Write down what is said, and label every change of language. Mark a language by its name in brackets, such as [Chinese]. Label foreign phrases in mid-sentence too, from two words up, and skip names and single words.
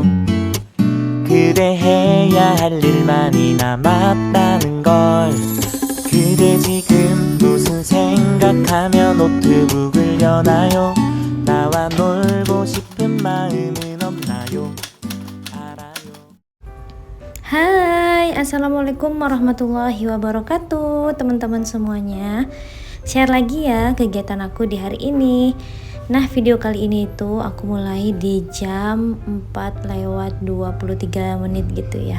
[Korean] 그대 해야 할 일만이 남았다는 걸. 그대 지금 무슨 생각하며 노트북을 여나요? 나와 놀고 싶은 마음은 없나요? 알아요. [Indonesian] Hai, [Arabic] السلام عليكم ورحمة الله وبركاته, [Indonesian] teman-teman semuanya. Share lagi ya kegiatan aku di hari ini. Nah, video kali ini itu aku mulai di jam 4:23 gitu ya.